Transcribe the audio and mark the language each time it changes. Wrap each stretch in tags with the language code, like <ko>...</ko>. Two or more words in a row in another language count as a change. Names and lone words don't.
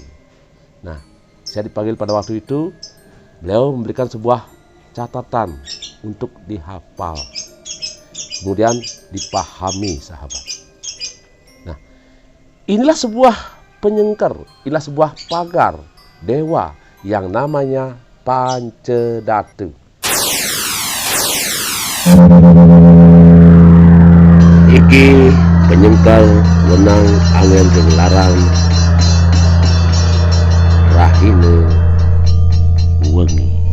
<id>Nah, saya dipanggil pada waktu itu, beliau memberikan sebuah catatan untuk dihafal, kemudian dipahami sahabat. Nah, inilah sebuah penyengker, inilah sebuah pagar dewa yang namanya Pancedatu.</id> <ban>Iki penyengker wenang angin jeung larang rahine wengi.</ban>